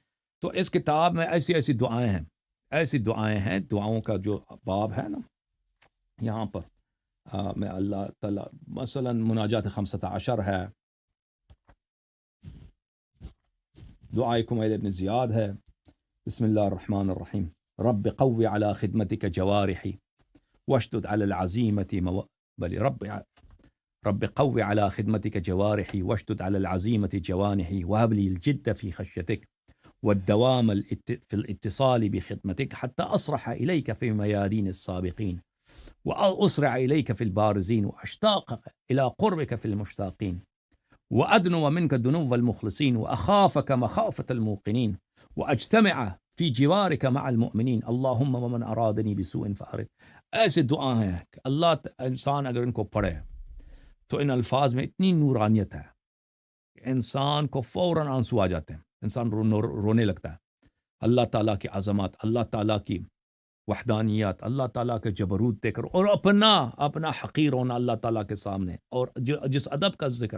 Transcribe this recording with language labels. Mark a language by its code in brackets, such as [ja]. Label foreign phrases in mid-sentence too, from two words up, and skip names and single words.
[ur] تو اس کتاب میں ایسی دعائیں ہیں، ایسی دعائیں ہیں. دعاؤں کا جو باب ہے نا یہاں پر میں اللہ تعالیٰ مثلا مناجات 15 ہے، دعائے کمیل ابن زیاد ہے. [ar] بسم اللہ الرحمن الرحیم. رب قوی علی خدمتک جوارحی واشدد علی العزیمة رب قوی علی خدمتک جوارحی واشدد علی العزیمة جوانحی وهب لي الجد في خشيتك والدوام في الاتصال بخدمتك حتى أصرح إليك في ميادين السابقين وأسرع إليك في البارزين وأشتاق إلى قربك في المشتاقين وأدنو منك دنو المخلصين وأخافك مخافة الموقنين وأجتمع في جوارك مع المؤمنين اللهم ومن أرادني بسوء فأرد. [ur] ایسے دعا ہیں کہ اللہ انسان اگر ان کو پڑھے تو ان الفاظ میں اتنی نورانیت ہے کہ انسان کو فوراً آنسو آ جاتے ہیں، انسان رونے لگتا ہے. اللہ تعالیٰ کی عظمت، اللہ تعالیٰ کی وحدانیت، اللہ تعالیٰ کے جبروت دے کر، اور اپنا حقیر ہونا اللہ تعالیٰ کے سامنے، اور جس ادب کا ذکر ہے.